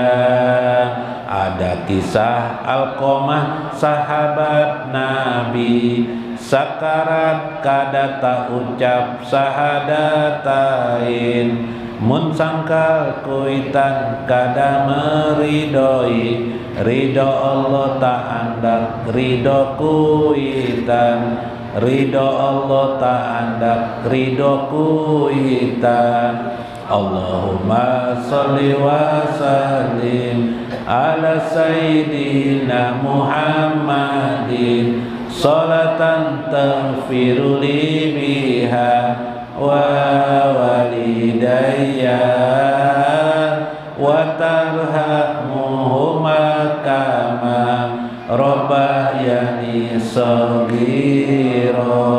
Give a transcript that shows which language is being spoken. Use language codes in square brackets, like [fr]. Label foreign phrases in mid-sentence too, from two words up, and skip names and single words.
[bjn] Ada kisah Alqamah sahabat Nabi, sakarat kada tak ucap sahadatain, mun sangkal kuitan kada meridoi, ridho Allah tak andak ridho kuitan, ridho Allah tak andak ridho kuitan. [ar] اللهم صل وسلم على سيدنا محمد صلاة تغفر لي بها ولوالدي وترحمهما كما ربياني صغيرا.